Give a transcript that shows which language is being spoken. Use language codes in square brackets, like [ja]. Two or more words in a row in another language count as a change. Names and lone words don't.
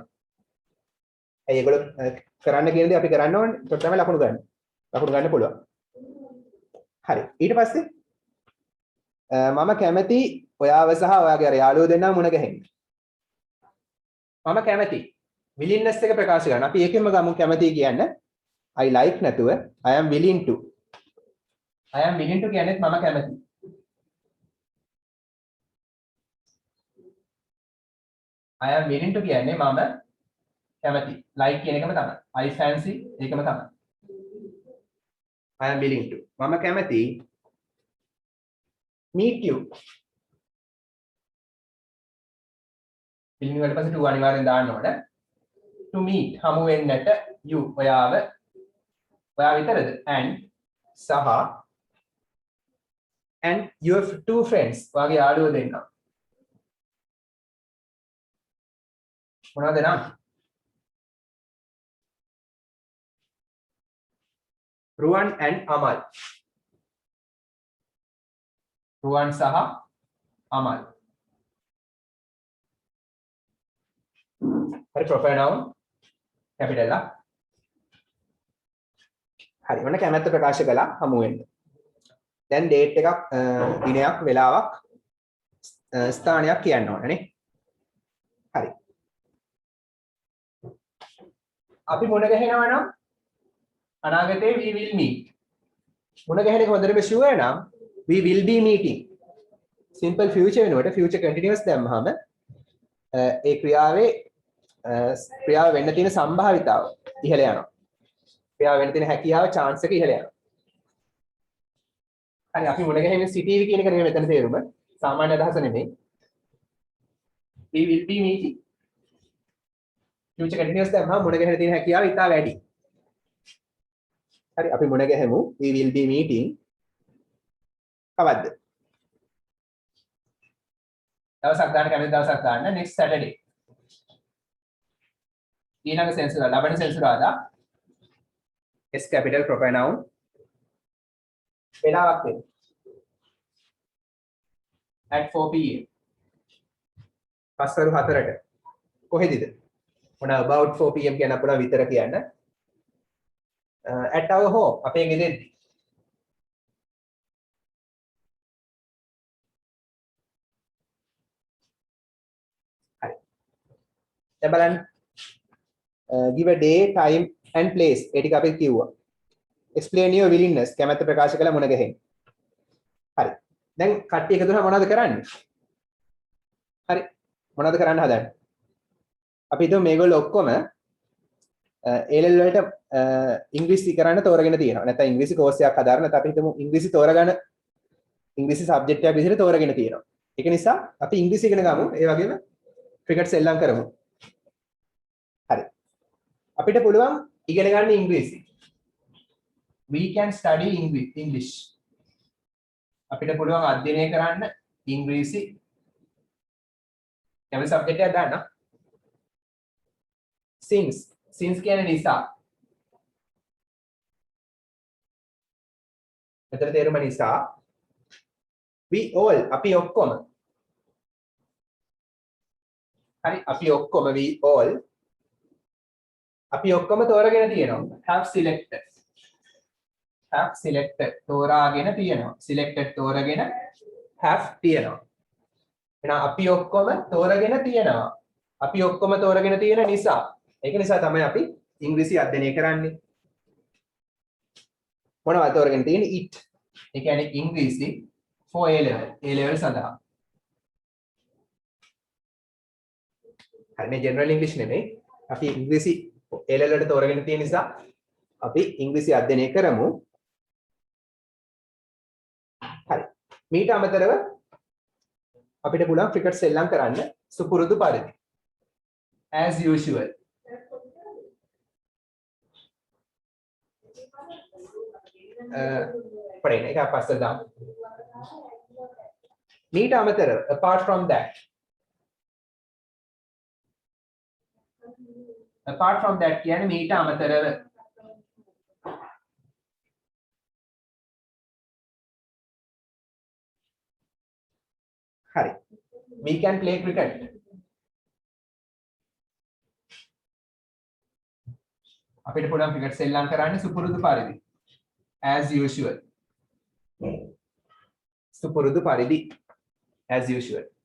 [si] ඇයි ඒගොල්ලෝ කරන්න කියන දේ අපි කරන්න ඕනේ. ඒකට තමයි ලකුණු ගන්න. ලකුණු ගන්න පුළුවන්. හරි. ඊට පස්සේ මම කැමති ඔයාව සහ ඔයාගේ අර යාළුවෝ දෙන්නා මුණ ගැහෙන්න. මම කැමති. willingness එක ප්‍රකාශ කරන්න. අපි ඒකෙන්ම ගමු කැමති කියන්න. [en] I like නැතුව I am willing to. I am willing to [si] කියන්නේත් මම කැමති. [en] I am willing to [si] කියන්නේ මම කැමති. like කියන එකම තමයි. [en] I fancy [si] ඒකම තමයි. [en] I am willing to. [si] මම කැමති [en] meet you. [si] willing වලට පස්සේ to අනිවාර්යෙන් දාන්න ඕන. [en] to meet [si] හමු වෙන්නට you ඔයා විතරද? [en] and සහ and your two friends [si] ඔයාගේ යාළුවෝ දෙන්න. මොනවද නම්? [en] Ruwan and Amal. [si] Ruwan සහ Amal. හරි [en] proper noun [si] capital එක. හරි ඔන්න කැමැත්ත ප්‍රකාශ කළා හමු වෙන්න. දැන් date එකක් දිනයක් වෙලාවක් ස්ථානයක් කියන්න ඕනේ. හරි. අපි මුණ ගැහෙනවා නම් අනාගතේ [en] we will meet. [si] මුණ ගැහෙන එක හොඳටම sure නම් [en] we will be meeting. simple future [si] වෙනකොට [en] future continuous [si] දැම්මහම ඒ ක්‍රියාවේ ක්‍රියාව වෙන්න තියෙන සම්භාවිතාව ඉහළ යනවා. ක්‍රියාව වෙන්න තියෙන හැකියාව chance එක ඉහළ යනවා. හරි අපි මුණ ගැහෙන සිටීවි කියන එක නෙමෙයි මෙතන තේරුම. සාමාන්‍ය අදහස නෙමෙයි. [en] we will be meeting. future continuous [si] දැම්මහම මුණ ගැහෙන තියෙන හැකියාව ඉතා වැඩි. හරි අපි මුණ ගැහෙමු [en] we will be meeting [si] කවද්ද? දවසක් ගන්න කැමති දවසක් ගන්න [en] next Saturday. [si] ඊළඟ සෙන්සුරාදා ලබන සෙන්සුරාදා [en] S capital proper noun [si] වෙලාවක් වෙන [en] at 4 pm [si] පස්වරු 4ට කොහෙදද? මොන [en] about 4 pm [si] කියන අපුණ විතර කියන්න [en] at our home [si] අපේ ගෙදරදී. හරි. දැන් බලන්න [en] give a day time and place [si] ඒ ටික අපි කිව්වා. [en] explain your willingness [si] කැමැත්ත ප්‍රකාශ කළ මුණ ගැහෙන්න. හරි. දැන් කට්ටිය එකතු වෙලා මොනවද කරන්නේ? හරි. මොනවද කරන්න හදන්නේ? අපි හිතමු මේගොල්ලෝ ඔක්කොම A-level වලට ඉංග්‍රීසි කරන්න තෝරගෙන තියෙනවා. නැත්නම් ඉංග්‍රීසි කෝස් එකක් හදාරන නැත්නම් අපි හිතමු ඉංග්‍රීසි තෝරගන්න ඉංග්‍රීසි සබ්ජෙක්ට් එකක් විදිහට තෝරගෙන තියෙනවා. ඒක නිසා අපි ඉංග්‍රීසි ඉගෙන ගමු. ඒ වගේම ක්‍රිකට් සෙල්ලම් කරමු. හරි. අපිට පුළුවන් ඉගෙන ගන්න ඉංග්‍රීසි. [en] We can study English. [si] අපිට පුළුවන් අධ්‍යයනය කරන්න ඉංග්‍රීසි. කැමති සබ්ජෙක්ට් එකක් දාන්න. since කියන්නේ නිසා. මෙතන තේරුම නිසා [en] we all [si] අපි ඔක්කොම. හරි අපි ඔක්කොම [en] we all [si] අපි ඔක්කොම තෝරගෙන තියෙනවා. [en] have selected [si] තෝරාගෙන තියෙනවා. selected තෝරගෙන have තියෙනවා. එහෙනම් අපි ඔක්කොම තෝරගෙන තියෙනවා. අපි ඔක්කොම තෝරගෙන තියෙන නිසා ඒක නිසා තමයි අපි ඉංග්‍රීසි අධ්‍යයනය කරන්නේ. මොනවද තෝරගෙන තියෙන්නේ? it. ඒ කියන්නේ ඉංග්‍රීසි [en] for A level. [si] A level සඳහා. හරි මේ ජෙනරල් ඉංග්‍රීසි නෙමෙයි. අපි ඉංග්‍රීසි A level වලට තෝරගෙන තියෙන නිසා අපි ඉංග්‍රීසි අධ්‍යයනය කරමු. හරි. මීට අමතරව අපිට පුළුවන් ක්‍රිකට් සෙල්ලම් කරන්න සුපුරුදු පරිදි. [en] As usual. [si] පඩේන එක පස්සට දාමු. මීට අමතරව [en] apart from that [si] කියන්නේ මීට අමතරව හරි [en] we can play cricket [si] අපිට පුළුවන් ක්‍රිකට් සෙල්ලම් කරන්න සුපුරුදු පරිදි [en] as usual [si] සුපුරුදු පරිදි [en] as usual